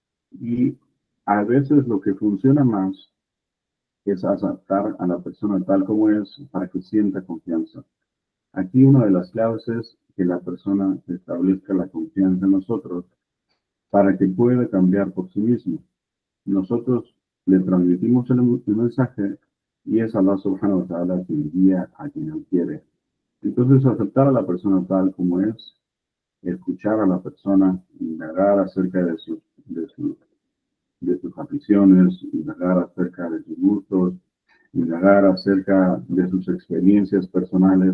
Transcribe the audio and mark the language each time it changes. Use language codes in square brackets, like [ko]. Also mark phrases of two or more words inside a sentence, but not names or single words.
[es] Y a veces lo que funciona más es aceptar a la persona tal como es para que sienta confianza. Aquí una de las claves es que la persona establezca la confianza en nosotros para que pueda cambiar por sí mismo. Nosotros le transmitimos el mensaje y es Allah [ar] سبحانه وتعالى [es] quien guía a quien él quiere. Entonces, aceptar a la persona tal como es, escuchar a la persona, indagar acerca de sus aficiones, indagar acerca de sus gustos, indagar acerca de sus experiencias personales.